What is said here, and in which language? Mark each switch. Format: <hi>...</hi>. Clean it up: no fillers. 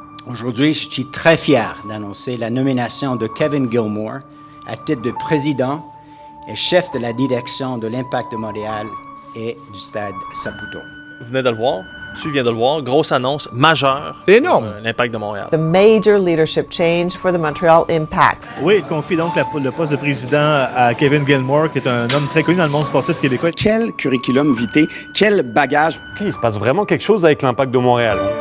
<fr>Aujourd'hui, je suis très fier d'annoncer la nomination de Kevin Gilmore à titre de président et chef de la direction de l'Impact de Montréal et du Stade Saputo. Vous venez de le voir, tu viens de le voir, grosse annonce majeure. C'est énorme. Pour l'Impact de Montréal.</fr> <en>The major leadership change for the Montreal Impact.</en> <fr>Oui, il confie donc le poste de président à Kevin Gilmore, qui est un homme très connu dans le monde sportif québécois. Quel curriculum vitae, quel bagage. Il se passe vraiment quelque chose avec l'Impact de Montréal.</fr>